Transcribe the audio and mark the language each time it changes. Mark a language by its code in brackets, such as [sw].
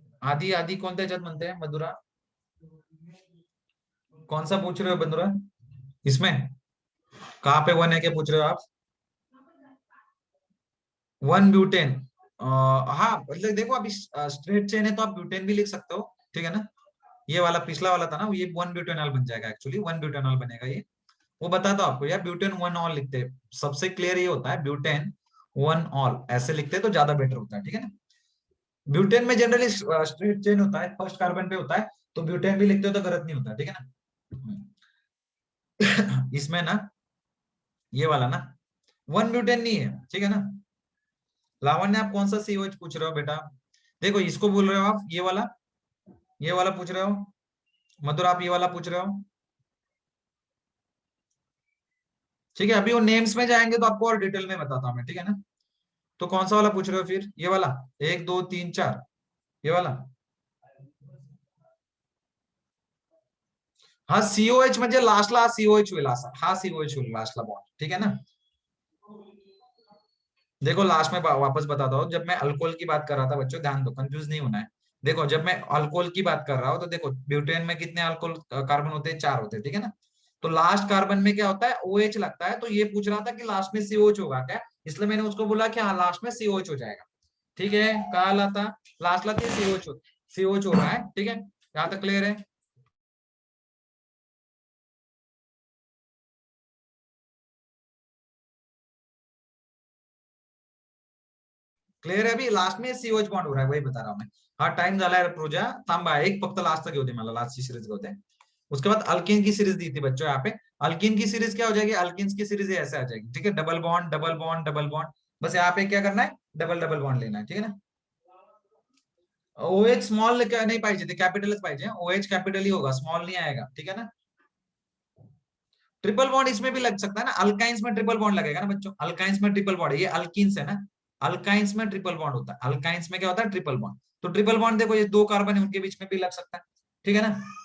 [mr] आधी आधी कोणत्या ह्याच्यात म्हणते मधुरा? [hi] कौन सा पूछ रहे हो मधुरा? इसमें कहाँ पे 1 है, क्या पूछ रहे हो आप? 1 ब्यूटेन. हाँ मतलब देखो अभी स्ट्रेट चेन है तो आप ब्यूटेन भी लिख सकते हो, ठीक है ना. ये वाला पिछला वाला था ना, ये 1 ब्यूटेनॉल बन जाएगा, एक्चुअली 1 ब्यूटेनॉल बनेगा ये. वो बताता हूँ आपको यार, ब्यूटेन 1 ऑल लिखते हैं, सबसे क्लियर ये होता है, ब्यूटेन 1 ऑल ऐसे लिखते हैं तो ज्यादा बेटर होता है, ठीक है ना. ब्यूटेन में जनरली स्ट्रेट चेन होता है, फर्स्ट कार्बन पे होता है, तो ब्यूटेन भी लिखते हो तो गलत नहीं होता, ठीक है ना. इसमें ना ये वाला ना 1 ब्यूटेन नहीं है, ठीक है ना. लावण्य आप कौन सा सीओएच पूछ रहे हो बेटा? देखो इसको बोल रहे हो आप, ये वाला पूछ रहे हो. मधुर आप ये वाला पूछ रहे हो, ठीक है. अभी वो नेम्स में जाएंगे तो आपको और डिटेल में बताता हूँ मैं, ठीक है ना. तो कौन सा वाला पूछ रहे हो फिर? ये वाला 1 2 3 4, ये वाला. [mr] हाँ सीओएच म्हणजे लास्टला सीओएच होईल असा, हा सीओएच होईल लास्टला बॉन्ड, [hi] ठीक है ना. देखो लास्ट में वापस बताता हूँ, जब मैं अल्कोहल की बात कर रहा था बच्चों, ध्यान दो, कंफ्यूज नहीं होना है. देखो जब मैं अल्कोहल की बात कर रहा हूँ तो देखो ब्यूटेन में कितने अल्कोहल कार्बन होते हैं? 4 होते हैं, ठीक है ना. तो लास्ट कार्बन में क्या होता है? OH लगता है, तो ये पूछ रहा था कि लास्ट में COH होगा क्या, इसलिए मैंने उसको बोला कि हाँ लास्ट में COH हो जाएगा, ठीक है. कहा था लास्ट ला COH हो रहा है, ठीक है. यहाँ तक क्लियर है? क्लियर है? अभी लास्ट में COH बॉन्ड हो रहा है, वही बता रहा हूँ मैं. हाँ [mr] टाइम झाला है पूजा, थांबा एक फक्त लास्ट तक घेऊ दे [hi] मला, लास्टची सीरीज घेऊ दे. उसके बाद अल्किन की सीरीज दी थी बच्चों यहाँ पे. अल्किन की सीरीज क्या हो जाएगी? अल्किन की सीरीज ऐसे आ जाएगी, ठीक है. Double bond double bond double bond, बस यहाँ पे क्या करना है? डबल डबल बॉन्ड लेना है, ठीक है ना. [mr] OH स्मॉल नहीं पाहिजे, ते कॅपिटलच पाहिजे. [hi] OH कॅपिटल ही होगा, स्मॉल नहीं आएगा, ठीक है ना. ट्रिपल बॉन्ड इसमें भी लग सकता है ना, अल्काइंस में ट्रिपल बॉन्ड लगेगा ना बच्चों, अल्काइंस में ट्रिपल बॉन्ड है, ये अल्कीन्स है ना, अल्काइंस में ट्रिपल बॉन्ड होता है, अल्काइंस में क्या होता है, ट्रिपल बॉन्ड. तो ट्रिपल बॉन्ड देखो, ये दो कार्बन है उनके बीच में भी लग सकता है, ठीक है ना.